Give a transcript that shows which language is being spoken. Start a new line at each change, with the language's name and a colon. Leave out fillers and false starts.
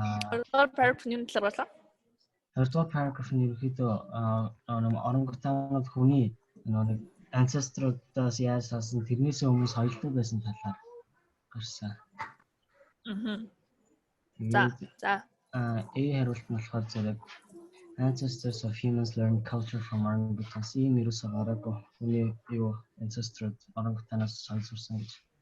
Mongolian: Хоёрдугаар paragraph нь юу талаар болоо? хоёрдугаар параграф нь ерөнхийдөө орангутанууд хүний нэг ancestor-аас яаж салсан тэрнээс өмнө соёлтой байсан талаар гарсан. За. Хариулт нь болохоор зэрэг
English: ancestors of humans learned culture from orangutans.
Mongolian: Ийм ерөөсөө гараагүй хүний ancestor orangutans сонсорсон гэж.